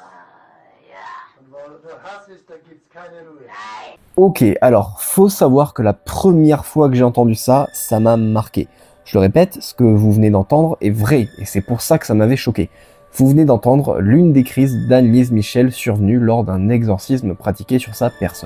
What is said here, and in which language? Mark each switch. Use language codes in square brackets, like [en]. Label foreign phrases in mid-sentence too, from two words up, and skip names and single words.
[de] Ja. Und wo nur Hass ist, da gibt's keine Ruhe. [fr] Ok, alors, faut savoir que la première fois que j'ai entendu ça, ça m'a marqué. Je le répète, ce que vous venez d'entendre est vrai, et c'est pour ça que ça m'avait choqué. Vous venez d'entendre l'une des crises d'Annelise Michel survenue lors d'un exorcisme pratiqué sur sa personne.